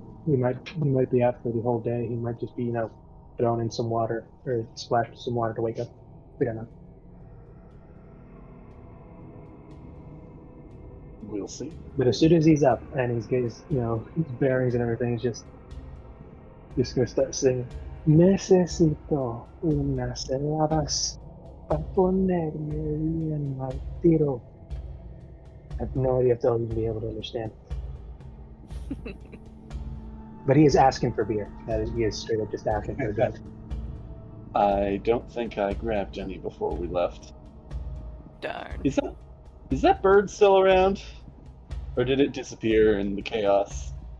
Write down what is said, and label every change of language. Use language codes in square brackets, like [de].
[en] He might be out for the whole day. He might just be, thrown in some water or splashed with some water to wake up. We don't know. We'll see. But as soon as he's up and he's got his, his bearings and everything, he's just going to start singing. [es] Necesito unas heladas para ponerme bien al tiro. [en] I have no idea if they'll even be able to understand. But he is asking for beer. He is straight up just asking for a drink. I don't think I grabbed any before we left. Darn. Is that bird still around? Or did it disappear in the chaos?